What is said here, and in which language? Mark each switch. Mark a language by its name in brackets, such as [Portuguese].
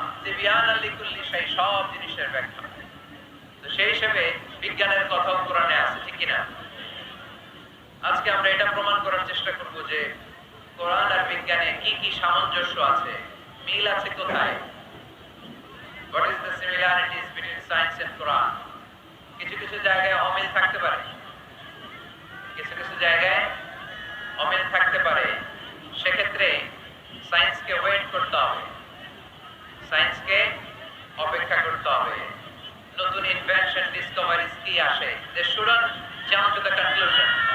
[Bangla] তিবিয়ানাল লিকুল্লি শাই, সব জিনিসের ব্যাখ্যা। তো সেই হিসেবে বিজ্ঞানের কথাও কোরআনে আছে, ঠিক কিনা? আজকে আমরা এটা প্রমাণ করার চেষ্টা করব যে কোরআন আর বিজ্ঞানে কি কি সামঞ্জস্য আছে, মিল আছে কোথায়। [English] What is the similarities between science and Quran? [Bangla] কিছু কিছু জায়গায় অমিল থাকতে পারে, কিছু কিছু জায়গায় অমিল থাকতে পারে। সেক্ষেত্রে সায়েন্সকে ওয়েট করতে হবে, সায়েন্সকে অপেক্ষা করতে হবে। নতুন ইনভেনশন, ডিসকভারিজ কি আসে, [English] They shouldn't jump to the conclusion.